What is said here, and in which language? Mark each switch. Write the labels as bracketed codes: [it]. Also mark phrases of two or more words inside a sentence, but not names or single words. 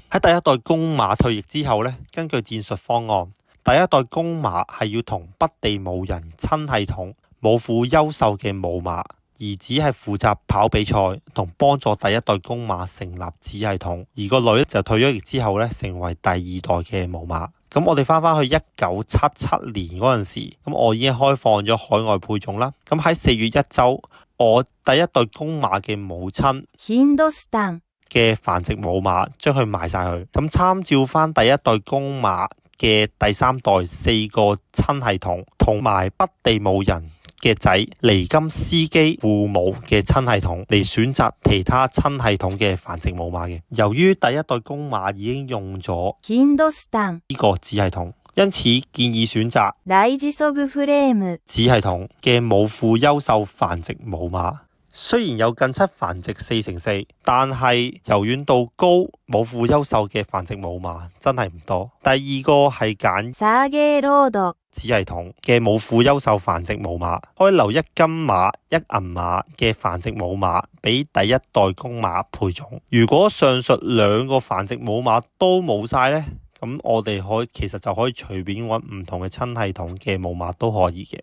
[yue] 喺第一代公馬退役之後呢，根據戰術方案，第一代公馬係要同北地母人親系統、母父優秀嘅母馬兒子係負責跑比賽同幫助第一代公馬成立子系統，而個女就退咗役之後咧，成為第二代嘅母馬。咁我哋翻去1977年嗰陣時，咁我已經開放咗海外配種啦。咁喺4月1週，我第一代公馬嘅母親ヒンドスタン、嘅繁殖母馬將佢賣晒佢。咁參照翻第一代公馬嘅第三代4個親系統，同埋北地母人嘅仔尼金斯基父母嘅親系統嚟選擇其他親系統嘅繁殖母馬嘅。由於第一代公馬已經用咗ヒンドスタン、呢個子系統，因此建議選擇ライジソグフレーム、子系統嘅母父優秀繁殖母馬。雖然有近親繁殖4成4，但係柔軟度高、母父優秀嘅繁殖母馬真係唔多。第二個係揀サーゲーロード、子系統嘅母父優秀繁殖母馬，可以留一金馬一銀馬嘅繁殖母馬俾第一代公馬配種。如果上述兩個繁殖母馬都冇晒呢，咁我哋其實就可以隨便揾唔同嘅親系統嘅母馬都可以嘅。